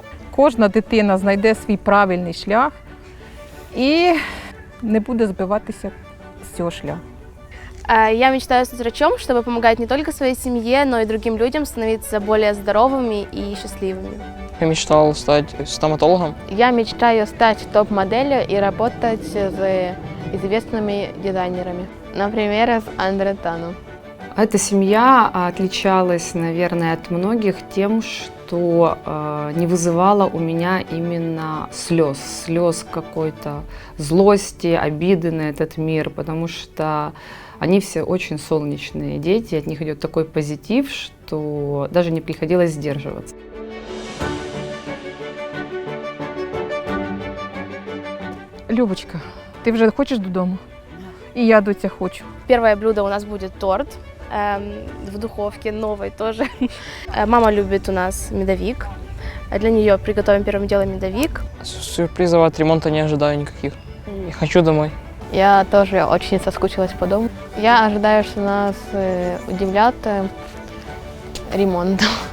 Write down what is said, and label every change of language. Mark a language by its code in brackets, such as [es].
[uk] Кожна дитина знайде свій правильний шлях і не буде збиватися з цього шляху. [ru] Я мечтаю стать врачом, чтобы помогать не только своей семье, но и другим людям становиться более здоровыми и счастливыми. Я мечтал стать стоматологом. Я мечтаю стать топ-моделью и работать с известными дизайнерами. Например, с Андре Тану. Эта семья отличалась, наверное, от многих тем, что не вызывала у меня именно слез какой-то злости, обиды на этот мир, потому что они все очень солнечные дети, от них идет такой позитив, что даже не приходилось сдерживаться. [uk] Любочка, ти вже хочеш додому? І я доця хочу. [ru] Первое блюдо у нас будет торт в духовке, новый тоже. Мама любит у нас медовик. Для нее приготовим первым делом медовик. Сюрпризов от ремонта не ожидаю никаких. Я хочу домой. Я тоже очень соскучилась по дому. Я ожидаю, что нас удивлят ремонтом.